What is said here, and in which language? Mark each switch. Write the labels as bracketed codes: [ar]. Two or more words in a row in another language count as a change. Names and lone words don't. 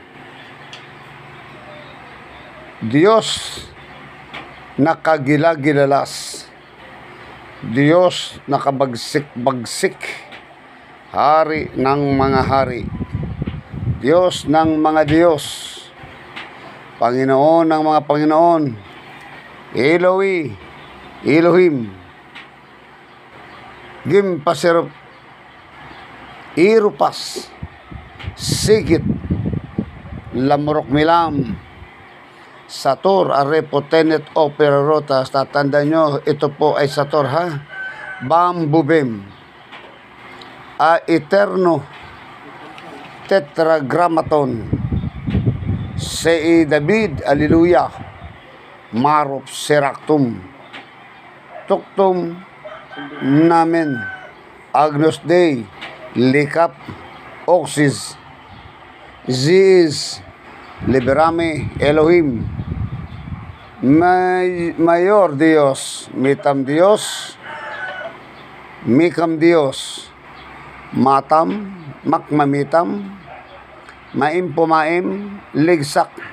[tl] Diyos na kagilagilalas, Diyos na kabagsik-bagsik, hari ng mga hari, Diyos ng mga Diyos, Panginoon ng mga Panginoon, Elohim, Gimpasirop, Irupas, Sigit, Lamurok Milam, Sator, Arepotenet, Opera Rotas. Tatanda nyo, ito po ay Sator, ha? Bambubim, Eterno, Tetragrammaton, Sei David, Alleluia, Marop Seractum, Tuktum Namen, Agnus Dei, Likap, Oxys, Ziz, Liberame, Elohim, Mayor Dios, Mitam Dios, Mikam Dios, Matam, Makmamitam, Maim Pumaim, Ligsak,